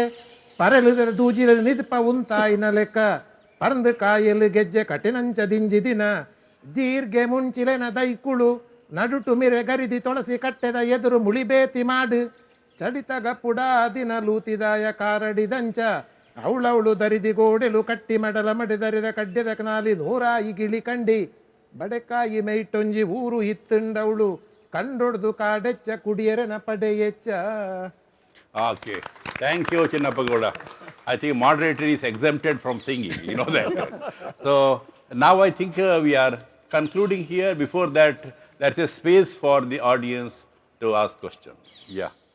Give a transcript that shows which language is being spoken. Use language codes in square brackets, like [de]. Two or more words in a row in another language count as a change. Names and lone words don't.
[tcy] ಪರೆಲುದ ದೂಜಿಲ ನಿದ್ಪ ಉಂತಾಯಿನ ಲೆಕ್ಕ ಪರಂದು ಕಾಯಲು ಗೆಜ್ಜೆ ಕಟಿನಂಚ ದಿಂಜಿ ದಿನ ದೀರ್ಘೆ ಮುಂಚಿಲೆನ ದೈಕುಳು ನಡುಟು ಮಿರೆ ಗರಿದಿ ತೊಳಸಿ ಕಟ್ಟೆದ ಎದುರು ಮುಳಿಬೇತಿ ಮಾಡು ಚಡಿತ ಗಪ್ಪುಡ ದಿನ ಲೂತಿದಾಯ ಕಾರಡಿದಂಚ ಅವಳವಳು ದರಿದಿ ಗೋಡೆಲು ಕಟ್ಟಿ ಮಡಲ ಮಡಿದರಿದ ಕಡ್ಡೆದ ನಾಲಿ ನೂರಾಯಿ ಗಿಳಿ ಕಂಡಿ ಬಡೆಕಾಯಿ ಮೈಟೊಂಜಿ ಊರು ಇತ್ತುಂಡವಳು ಕಂಡೊಡ್ದು ಕಾಡೆಚ್ಚ ಕುಡಿಯರೆನ ಪಡೆಯೆಚ್ಚ. [en] Okay. Thank you, Chinnappagoda. I think moderator is exempted from singing, you know that. So now I think we are concluding here. Before that, there's a space for the audience to ask questions. Yeah.